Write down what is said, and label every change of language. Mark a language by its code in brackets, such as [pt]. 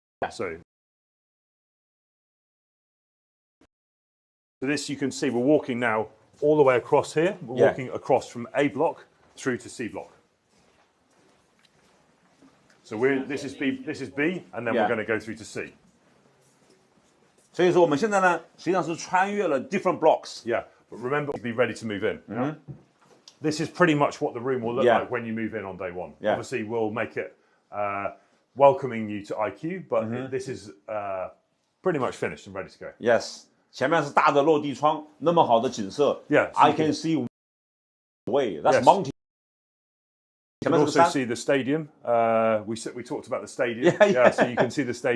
[en] So this you can see we're walking now all the way across here. We're walking across from A block through to C block. So this is B, and then we're going to go through to C. [zh] 所以说我们现在呢，实际上是穿越了 [en] different blocks. Yeah, but remember to be ready to move in. Yeah? This is pretty much what the room will look like when you move in on day one. Yeah. Obviously, we'll make it welcoming you to IQ, but this is pretty much finished and ready to go. Yes. [zh] 前面是大的落地窗，那么好的景色。 [en] Yeah, I can see way. That's mountain. You can also see the stadium. We talked about the stadium. Yeah, so you can see the stadium.